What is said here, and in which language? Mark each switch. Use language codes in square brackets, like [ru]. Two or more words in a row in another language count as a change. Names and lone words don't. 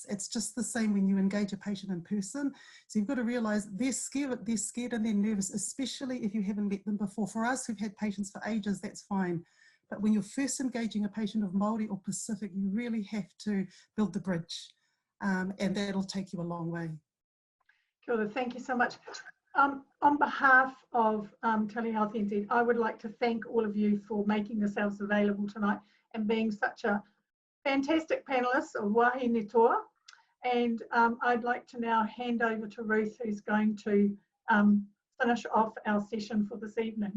[en] It's just the same when you engage a patient in person. So you've got to realize they're scared and they're nervous, especially if you haven't met them before. For us who've had patients for ages, that's fine. But when you're first engaging a patient of Māori or Pacific, you really have to build the bridge, and that'll take you a long way. [mi] Kia ora, [en] thank you so much. On behalf of Telehealth NZ, I would like to thank all of you for making yourselves available tonight and being such a fantastic panelists of Wahine Toa. And I'd like to now hand over to Ruth, who's going to finish off our session for this evening.